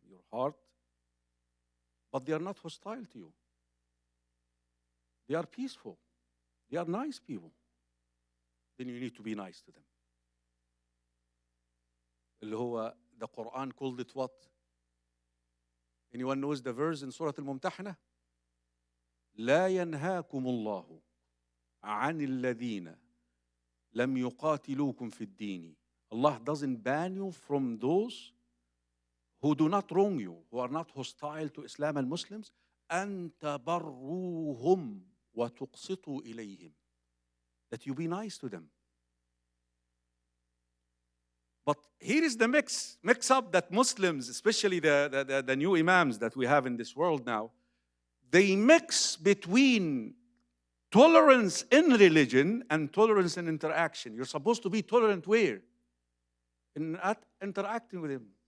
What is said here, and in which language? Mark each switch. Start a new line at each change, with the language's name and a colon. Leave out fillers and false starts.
English: Your heart, but they are not hostile to you. They are peaceful. They are nice people. Then you need to be nice to them.
Arabic: اللي هو
English: the Quran called it what? Anyone knows the verse in Surah Al-Mumtahanah?
Arabic: لا ينهاكم الله عن الذين لم يقاتلوكم في الدين.
English: Allah doesn't ban you from those who do not wrong you, who are not hostile to Islam and Muslims.
Arabic: أن تبروهم وتقسطوا إليهم.
English: That you be nice to them. But here is the mix up that Muslims, especially the new imams that we have in this world now, they mix between tolerance in religion and tolerance in interaction. You're supposed to be tolerant where? In interacting with him.